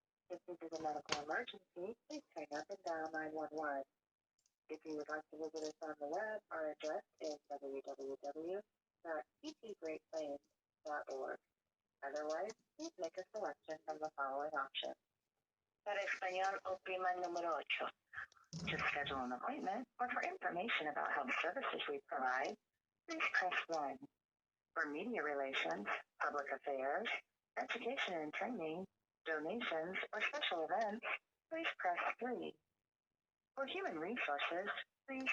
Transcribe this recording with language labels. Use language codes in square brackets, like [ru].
[en] If this is a medical emergency, please hang up and dial 911. If you would like to visit us on the web, our address is www.ppgreatplains.org. Otherwise, please make a selection from the following options. [es] Para español, oprima el número 8. [en] To schedule an appointment or for information about health services we provide, please press 1. For media relations, public affairs, education and training, donations, or special events, please press 3. For human resources, please.